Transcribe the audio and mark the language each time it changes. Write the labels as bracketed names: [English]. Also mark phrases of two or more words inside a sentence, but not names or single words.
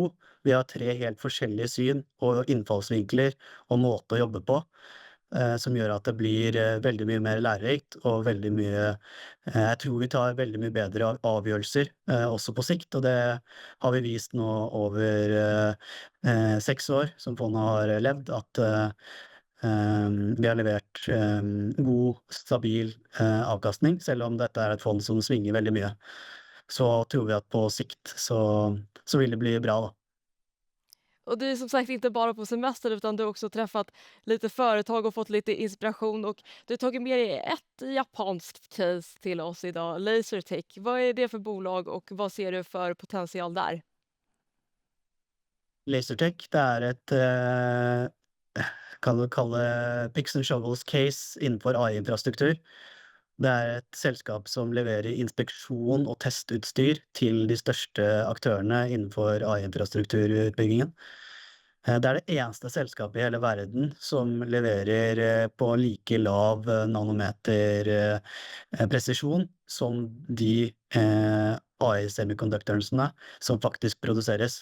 [Norwegian] Vi har 3 helt forskjellige syn og innfallsvinkler og måte å jobbe på, som gjør at det blir veldig mye mer lærerikt og veldig mye jeg tror vi tar veldig mye bedre avgjørelser også på sikt, og det har vi vist nå over 6 år som fondet har levd, at vi har levert god, stabil avkastning, selv om dette er et fond som svinger veldig mye. Så tror vi at på sikt så vil det bli bra da. [Swedish] Och du är som sagt inte bara på semester utan du har också träffat lite företag och fått lite inspiration och du har tagit med dig ett japanskt case till oss idag, Lasertech. Vad är det för bolag och vad ser du för potential där? [Norwegian] Lasertech, det er et kan du kalle [English] picks and shovels [Norwegian] case innenfor AI-infrastruktur. Det er et selskap som leverer inspeksjon og testutstyr til de største aktørene innenfor AI-infrastrukturutbyggingen. Det er det eneste selskapet i hele verden som leverer på like lav nanometer presisjon som de AI-semiconductorsene som faktisk produseres.